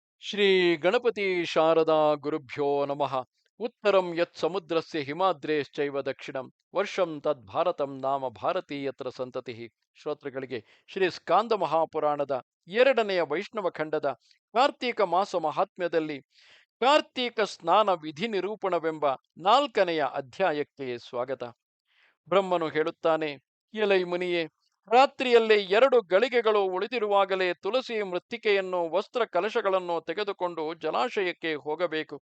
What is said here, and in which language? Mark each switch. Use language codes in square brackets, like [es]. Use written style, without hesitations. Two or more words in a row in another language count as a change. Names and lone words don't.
[sa] ಶ್ರೀ ಗಣಪತಿ ಶಾರದಾ ಗುರುಭ್ಯೋ ನಮಃ. ಉತ್ತರಂ ಯತ್ ಸಮುದ್ರಸ್ಯ ಹಿಮಾದ್ರೇಶ್ಚೈವ ದಕ್ಷಿಣಂ ವರ್ಷಂ ತದ್ಭಾರತಂ ನಾಮ ಭಾರತೀಯತ್ರ ಸಂತತಿ. [kn] ಶ್ರೋತೃಗಳಿಗೆ ಶ್ರೀ ಸ್ಕಾಂದ ಮಹಾಪುರಾಣದ ಎರಡನೆಯ ವೈಷ್ಣವ ಖಂಡದ ಕಾರ್ತೀಕ ಮಾಸ ಮಹಾತ್ಮ್ಯದಲ್ಲಿ ಕಾರ್ತೀಕ ಸ್ನಾನ ವಿಧಿ ನಿರೂಪಣವೆಂಬ ನಾಲ್ಕನೆಯ ಅಧ್ಯಾಯಕ್ಕೆ ಸ್ವಾಗತ. ಬ್ರಹ್ಮನು ಹೇಳುತ್ತಾನೆ, ಎಲೈ ಮುನಿಯೇ, ರಾತ್ರಿಯಲ್ಲಿ 2 ಗಳಿಗೆಗಳು ಉಳಿದಿರುವಾಗಲೇ ತುಳಸಿ ಮೃತ್ತಿಕೆಯನ್ನು ವಸ್ತ್ರ ಕಲಶಗಳನ್ನು ತೆಗೆದುಕೊಂಡು ಜಲಾಶಯಕ್ಕೆ ಹೋಗಬೇಕು.